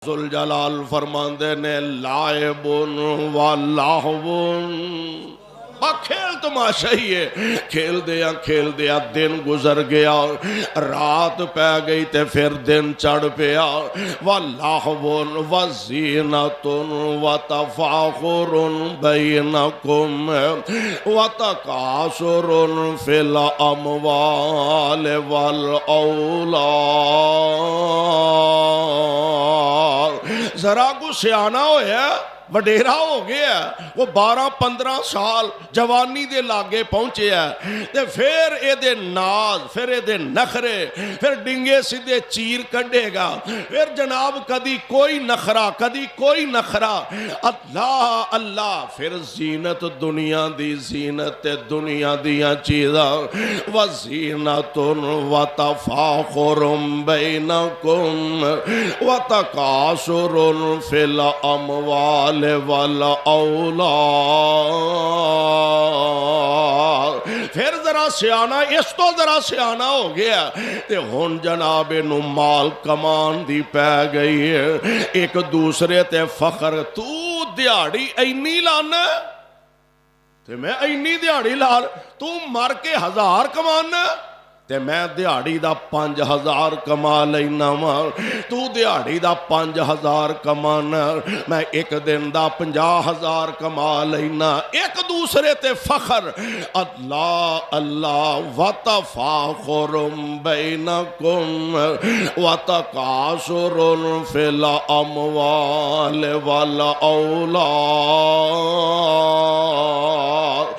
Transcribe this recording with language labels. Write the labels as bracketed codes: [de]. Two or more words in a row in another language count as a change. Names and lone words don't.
[pa] ذوالجلال فرماندے نے [ar] لائبن و لاہون [pa] کھیل تماشا ہی ہے، کھیل دیا دن گزر گیا، رات پہ گئی تے پھر دن چڑھ پیا۔ [ar] وَلَّهْوٌ وَزِينَةٌ وَتَفَاخُرٌ بَيْنَكُمْ وَتَكَاثُرٌ فِي الْأَمْوَالِ وَالْأَوْلَادِ۔ [pa] ذرا کو سیانا ہویا وڈیرا ہو گیا، وہ 12-15 سال جوانی دے لاگے پہنچے ہے تے پھر اے دے ناز، پھر اے دے نخرے، پھر ڈنگے سدھے چیر کڈے گا، پھر جناب کدی کوئی نخرا کدی کوئی نخرا، اللہ اللہ، پھر زینت دنیا دی، زینت دنیا دیاں چیزاں، [ar] وزینت وتفاخر بینکم وتکاثر فی الاموال والاولاد۔ [pa] پھر ذرا سیانا، اس تو ذرا سیانا ہو گیا تے ہن جناب نو مال کمان دی پہ گئی ہے، ایک دوسرے تے فخر، تو دیہڑی اینی لانا تے میں اینی دیہڑی لال، تو مر کے 1000 کمانا تے میں دیہڑی دا 5000 کما لینا وا، تو دیہڑی دا 5000 کمانا، میں ایک دن دا 50000 کما لینا، ایک دوسرے تے فخر، اللہ اللہ، [ar] وتفاخر بینکم وتکاثر فی الاموال والاولاد۔